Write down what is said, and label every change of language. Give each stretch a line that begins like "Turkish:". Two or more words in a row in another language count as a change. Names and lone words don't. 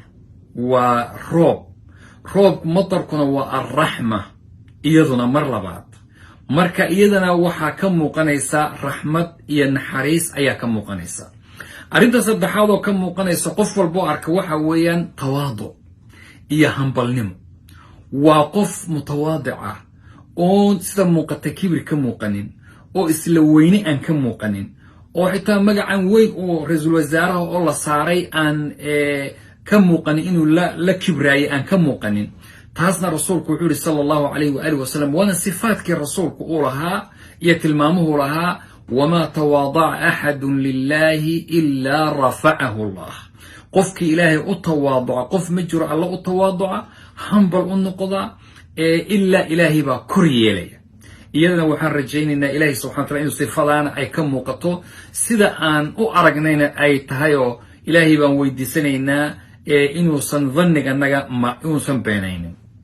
Somali: waa roob matarkuna waa arrahma iyaduna mar labaad marka iyadana waxa ka muuqanaysa raxmad iyo naxariis ayaa ka muuqanaysa arinta saddexaad oo ka muuqanaysa qof walba arka waxa weeyaan tawaadu iyo hambalnimo waa qof mutawaadic ah oo sida muuqata kibir ka muuqanin oo isla weyni aan ka muuqanin oo xitaa magacan weyn oo ra'iisul wasaaraha oo la saaray aan ka muuqanin inuu la kibraayay aan ka muuqanin taasna rasuulku wuxuu
Arabic: صلى الله عليه وآله وسلم
Somali: wana sifaadkii rasuulku uu lahaa iyo tilmaamuhu lahaa
Arabic: وما تواضع أحد لله إلا رفعه الله
Somali: qofki ilaahay u tawaaduca qof ma jiro alla u tawaaduca hambal u noqda illa ilaahi ba kor yeelaya iyadana waxaan rajaynaynaa ilaahay
Arabic: سبحانه وتعالى
Somali: inuu sifadana ay ka muuqato sida aan u aragnayna ay tahay oo ilaahay baan weydiisanaynaa inuu san dhanniga naga ma uusan beenaynin